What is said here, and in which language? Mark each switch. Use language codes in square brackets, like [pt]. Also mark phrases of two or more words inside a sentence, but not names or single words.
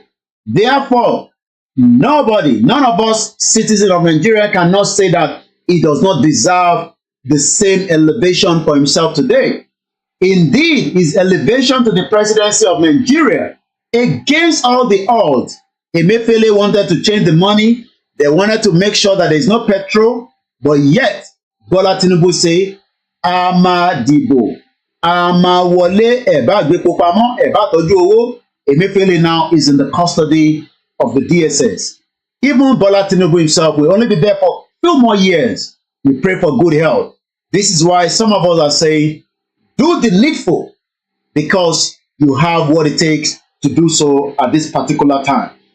[en] Therefore, none of us citizens of Nigeria cannot say that he does not deserve the same elevation for himself today. Indeed, his elevation to the presidency of Nigeria, against all the odds, Emefiele wanted to change the money. They wanted to make sure that there is no petrol. But yet, Bola Tinubu say, [yo] "Ama dibo, ama wọlé, ẹ̀bá gbépo pamọ́, ẹ̀bá tọ́jú owó." [en] Emefiele now is in the custody of the DSS. Even Bola Tinubu himself will only be there for a few more years. We pray for good health. This is why some of us are saying, do the needful, because you have what it takes to do so at this particular time.